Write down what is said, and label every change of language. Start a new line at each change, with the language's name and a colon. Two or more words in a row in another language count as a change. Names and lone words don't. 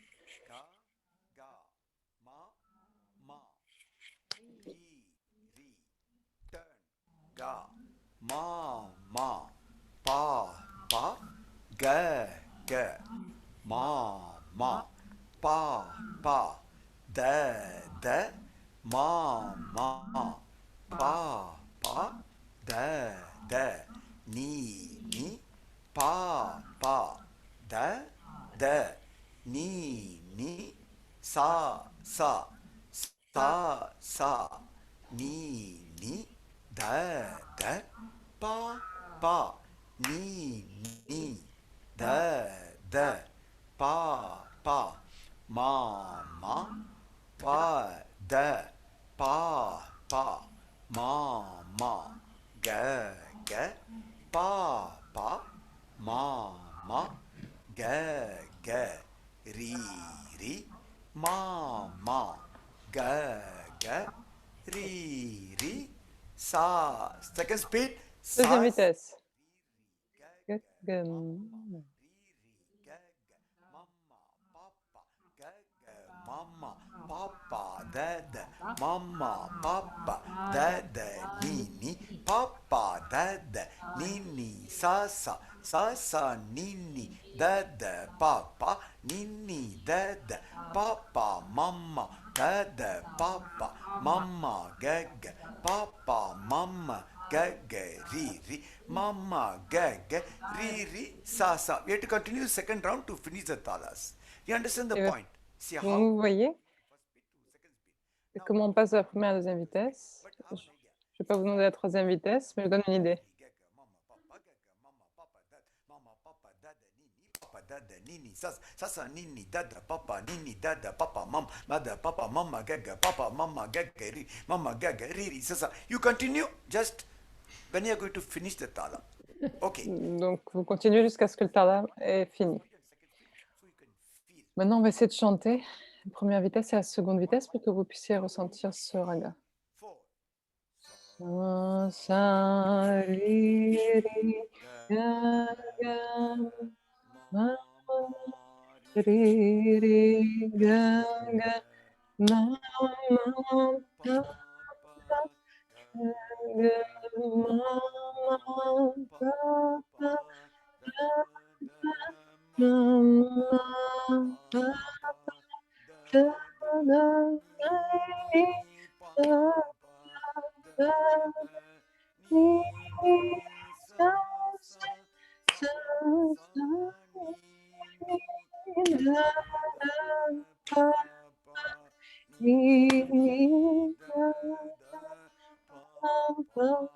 English: Ga, ga. Ma, ma. Ri, ri. Turn. Ga. Ma, ma. Pa, pa. Ga, ga. Ma, ma. Pa, pa. da, ma, pa, da, ni, pa, da, ni, sa, ni, da, pa, ni, da, pa, ma, da, pa, ma, ga, pa, ma, ga, ri, ma, ga, ri, sa. Second speed,
French: Deuxième sa, vitesse. ga, Ga- mama, mama, papa, dada, mama, papa, dada, nini, papa, dada, nini, sasa, nini, dada, papa, nini, dada, papa, mama, dada, papa, mama, gaga, papa, mama, gaga, riri, mama, gaga, riri, sasa.
English: We have to continue the second round to finish the talas. You understand the
French: Et
English: point? See
French: donc,
English: how?
French: vous voyez comment on passe de la première à la deuxième vitesse. Je ne vais pas vous demander la troisième vitesse, mais je donne une idée. Sasa nini dada papa nini dada papa mama gaga papa mama gaga ri mama gaga riri sasa
English: you continue just when you are going to finish the tala. Okay.
French: Donc, vous continuez jusqu'à ce que le tala est fini. Maintenant, on va essayer de chanter la première vitesse et la seconde vitesse pour que vous puissiez ressentir ce raga. Sa, sa, ri, ri, ga, ga, ma, ri, ri, ga, ga, ma, ma, pa, pa, ga, ma, ma, pa, pa, ga, ma, ma, pa, pa, ga, ga, ri, sa, sa, ri, sa, sa, sa, sa, ri, da, da, pa, pa, ri, ri, da, da, pa, pa,